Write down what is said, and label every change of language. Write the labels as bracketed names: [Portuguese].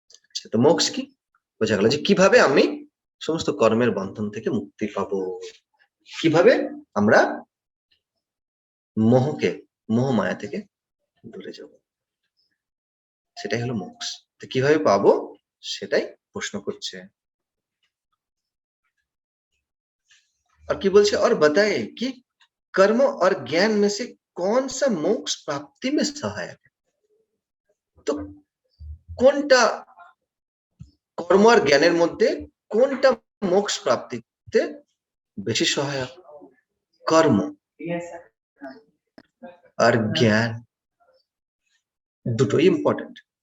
[Bangla] আচ্ছা, তো মোক্ষ কি, বোঝা গেল যে কিভাবে আমি সমস্ত কর্মের বন্ধন থেকে মুক্তি পাবো, কিভাবে আমরা মোহকে, মোহ মায়া থেকে দূরে যাব, সেটাই হলো মোক্ষ। তো কিভাবে পাবো সেটাই প্রশ্ন করছে। [Hindi] और [Bangla] কি বলছে, [Hindi] और बताए कि कर्म और ज्ञान में से कौन सा मोक्ष प्राप्ति में सहायक है। [Bangla] তো কোনটা কর্ম আর জ্ঞানের মধ্যে কোনটা মোক্ষ প্রাপ্তিতে বেশি সহায়ক? কর্ম আর জ্ঞান দুটোই ইম্পর্টেন্ট।